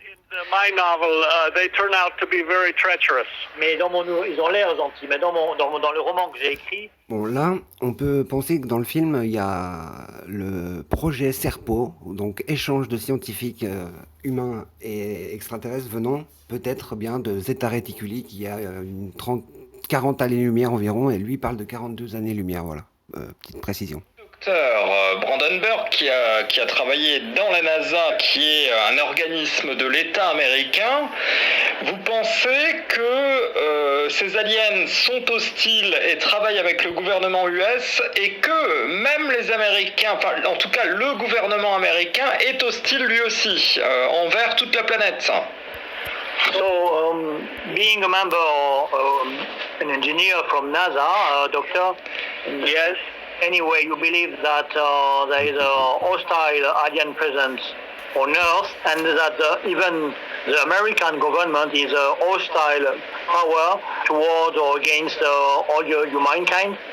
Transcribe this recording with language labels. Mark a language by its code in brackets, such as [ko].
[en] But in my novel, they turn out to be very treacherous. [fr] Mais ils ont l'air gentils. Mais dans le roman que j'ai écrit. Bon, là, on peut penser que dans le film, il y a le projet Serpo, donc échange de scientifiques humains et extraterrestres venant peut-être bien de Zeta Reticuli, qui a une 40 années-lumière environ, et lui parle de 42 années-lumière, voilà, petite précision. Docteur Brandon Burke, qui a travaillé dans la NASA, qui est un organisme de l'État américain, vous pensez que ces aliens sont hostiles et travaillent avec le gouvernement US, et que même les Américains, enfin en tout cas le gouvernement américain est hostile lui aussi envers toute la planète? [en] So, being a member, an engineer from NASA, doctor. Yes. Anyway, you believe that there is a hostile alien presence on Earth, and that even the American government is a hostile power toward or against all your mankind?